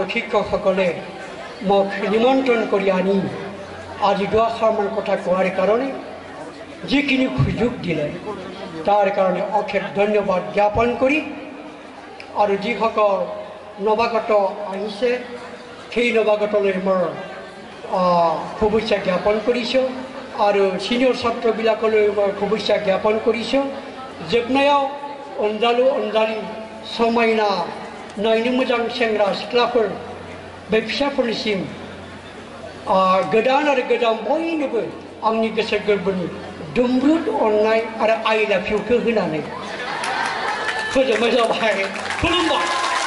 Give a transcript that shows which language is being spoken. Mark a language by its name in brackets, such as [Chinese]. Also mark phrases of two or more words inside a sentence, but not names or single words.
[Assamese] শিক্ষকসকলে মোক নিমন্ত্ৰণ কৰি আনি আজি দুআষাৰমান কথা কোৱাৰ কাৰণে যিখিনি সুযোগ দিলে তাৰ কাৰণে অশেষ ধন্যবাদ জ্ঞাপন কৰি আৰু যিসকল নৱাগত আহিছে সেই নৱাগতলৈ মই শুভেচ্ছা জ্ঞাপন কৰিছোঁ আৰু ছিনিয়ৰ ছাত্ৰবিলাকলৈ মই শুভেচ্ছা জ্ঞাপন কৰিছোঁ [Bodo] जोबनायाव अनजालु अनजालि समायना नायनो मोजां सेंग्रा सिख्लाफोर बे फिसाफोरनिसिम गोदान आरो गोदान बयनोबो आंनि गोसो गोरबोनि दुमब्रुद अननाय आरो [English] I love you [Bodo] होनानै फोजोबनाय जाबाय खुलुमबाय।